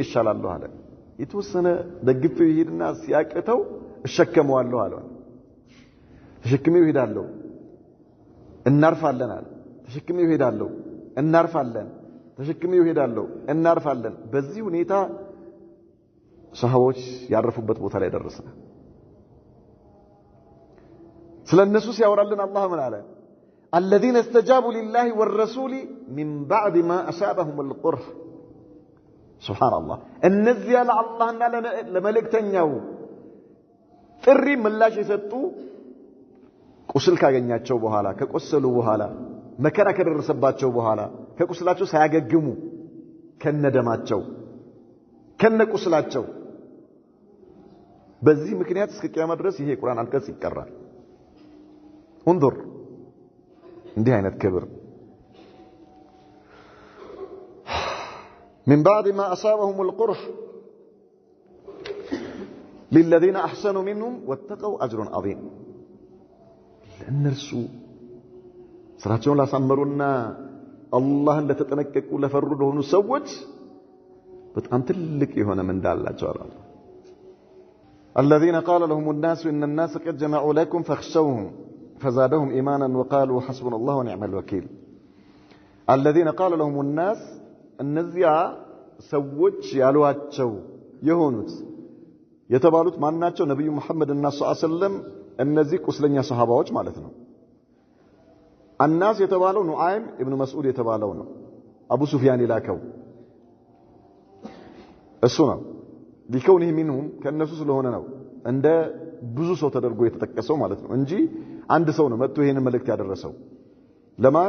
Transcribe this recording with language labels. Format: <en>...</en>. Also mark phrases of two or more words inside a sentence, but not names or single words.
<am>ይሻላለሁ አለ። የተወሰነ ደግፌው ይሄድና ሲያቅተው እሸከመዋለሁ አለ። ተሸክሜው ይሄዳለሁ፣ እናርፋለን አለ። ተሸክሜው ይሄዳለሁ፣ እናርፋለን፣ ተሸክሜው ይሄዳለሁ፣ እናርፋለን። በዚህ ሁኔታ ሰሃቦች ያረፉበት ቦታ ላይ ደረስን። ስለነሱ ሲያወራልን አላህ ምን አለ?</am> <ar>الذين استجابوا لله والرسول من بعد ما أصابهم القرح</ar> <am>ሱብሃንአላህ እነዚያ ለአላህና ለመልእክተኛው ጥሪ ምላሽ የሰጡ ቁስል ካገኛቸው በኋላ ከቆሰሉ በኋላ መከራ ከደረሰባቸው በኋላ ከቁስላቸው ሳያገግሙ ከነደማቸው ከነቁስላቸው በዚህ ምክንያት እስከ ቂያማ ድረስ ይሄ ቁርአን አንቀጽ ይቀራል። انظر እንዲህ አይነት ክብር</am> <ar>من بعد ما أصابهم القرح للذين أحسنوا منهم واتقوا أجر</ar> <am>عظيم ለእነርሱ ስራቸውን ላሳመሩና አላህን ለተጠነቀቁ ለፈሩ ለሆኑ ሰዎች በጣም ትልቅ የሆነ ምንዳ አላቸው አለ።</am> <ar>الذين قال لهم الناس إن الناس قد جمعوا لكم فاخشوهم فزادهم إيمانا وقالوا حسبنا الله ونعم الوكيل. الذين قال لهم الناس</ar> <am>እነዚያ ሰዎች ያሏቸው የሆኑት የተባሉት ማናቸው? ነብዩ መሐመድ እና</am> <ar>صلى الله عليه وسلم</ar> <am>እነዚህ ቁስለኛ ሰሃባዎች ማለት ነው። الناس የተባለው ኑዓይም ኢብኑ መስዑድ የተባለው ነው። አቡ ሱፊያን ይላከው እሱ ነው።</am> <ar>لكونه منهم</ar> <am>ከነሱ ስለሆነ ነው እንደ ብዙ ሰው ተደርጎ የተጠቀሰው ማለት ነው እንጂ አንድ ሰው ነው መጥቶ ይሄን መልእክት ያደረሰው። ለማን?</am>